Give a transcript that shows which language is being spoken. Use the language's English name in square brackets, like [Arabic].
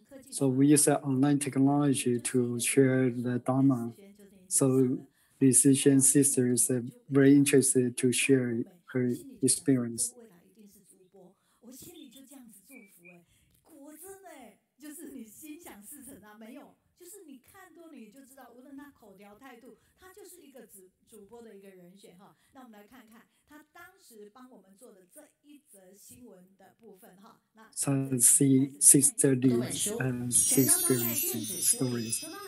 [English] So we use online technology to share the Dharma. So musician sisters are very interested to share her experience. [Chinese] 我心里就这样子祝福果真就是你心想事成啊，没有，就是你看多你就知道，无论他口条态度，他就是一个主播的一个人选哈。那我们来看看他当时帮我们做的这一则新闻的部分哈。那 [English] So see 630 experience stories.